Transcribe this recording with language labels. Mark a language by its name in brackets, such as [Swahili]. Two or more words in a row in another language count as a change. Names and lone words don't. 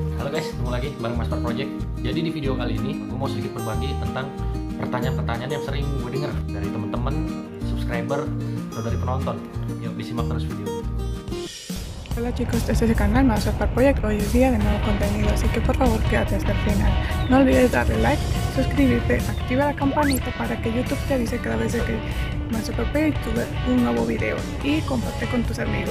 [Indonesian] Halo guys, ketemu lagi bareng Master Project. Jadi di video kali ini gue mau sedikit berbagi tentang pertanyaan-pertanyaan yang sering gue dengar dari teman-teman, subscriber, atau dari penonton. Yuk disimak terus video. [Spanish] Hola chicos, este es el canal Master Project. Hoy es día de nuevo contenido, así que por favor quédate hasta el final. No olvides darle like, suscribirte, activa la campanita para que YouTube te avise cada vez que Master Project sube un nuevo video y comparte con tus amigos.